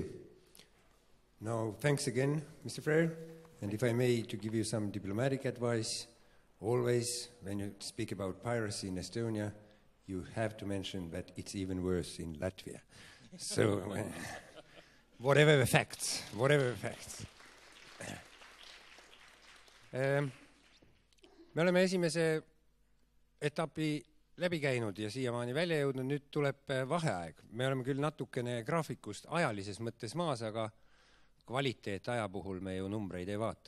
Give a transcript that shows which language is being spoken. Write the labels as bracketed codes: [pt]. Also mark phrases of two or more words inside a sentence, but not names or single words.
[en] Now, thanks again, Mr. Frere. And if I may, to give you some diplomatic advice, always, when you speak about piracy in Estonia, you have to mention that it's even worse in Latvia. So, whatever the facts. [et] Me oleme esimese etapi läbi käinud ja siiamaani välja jõudnud, nüüd tuleb vaheaeg. Me oleme küll natukene graafikust ajalises mõttes maas, aga kvaliteet aja puhul me ju numbreid ei vaata.